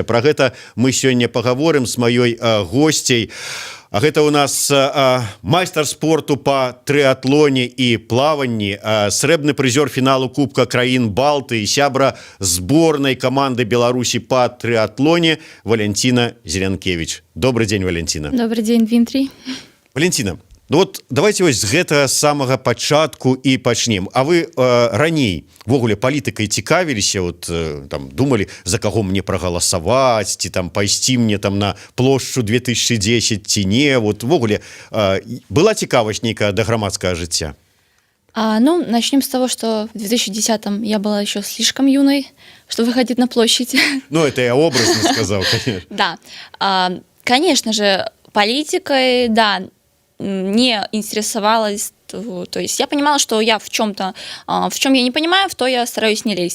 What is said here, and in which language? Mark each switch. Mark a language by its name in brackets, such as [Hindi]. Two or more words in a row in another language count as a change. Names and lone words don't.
[Belarusian] Пра гэта мы сёння пагаворым з маёй госцяй. А гэта у нас майстар спорту по трыатлоне і плаванні, срэбны прызёр фіналу Кубка краін Балты і сябра зборнай каманды Беларусі по трыатлоне Валентина Зелянкевич. [Russian] Добрый день, Валентина. Добрый день, Дмитрий. [Belarusian] Валентина, давайте вось з гэтага самага пачатку і пачнем. А вы раней ввогуле палітыкай цікавіліся, думалі, за каго мне прагаласаваць, ці пайсці мне на плошчу 2010 ці не, ввогуле была цікавасць нейкая да грамадскага жыцця? [Russian] Начнем с того, что в 2010-м я была еще слишком юной, чтобы выходить на площадь. Это я образно сказал, конечно. Да, конечно же, политикой, да, не интересовалась, то есть я понимала, что я в чем я не понимаю, в то я стараюсь не лезть.